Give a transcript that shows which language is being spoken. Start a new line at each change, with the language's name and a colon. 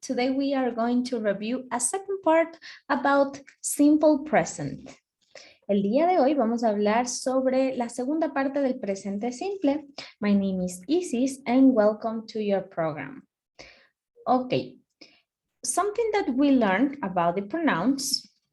English: Today we are going to review a second part about simple present.
Spanish: El día de hoy vamos a hablar sobre la segunda parte del presente simple.
English: My name is Isis and welcome to your program. Okay, something that we learned about the pronouns.